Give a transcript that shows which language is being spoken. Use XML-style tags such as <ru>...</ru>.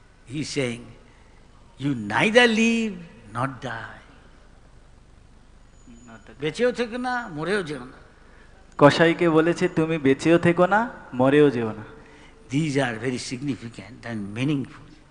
<en>He is saying, you neither live nor die.</en> <bn>বেঁচেও থেকো না, মরেও যেও না। কসাইকে বলেছে তুমি বেঁচেও থেকো না মরেও যেও না।</bn> <en>These are very significant and meaningful.</en>